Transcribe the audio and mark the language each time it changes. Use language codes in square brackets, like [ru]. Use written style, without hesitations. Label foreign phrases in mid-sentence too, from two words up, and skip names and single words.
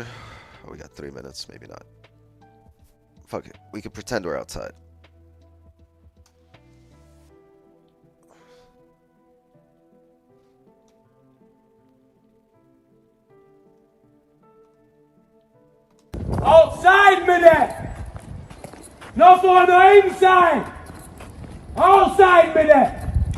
[en] Oh, we got 3 minutes, maybe not. Fuck it, we can pretend we're outside. [no] Outside med det! Nå får du inside! Outside med det!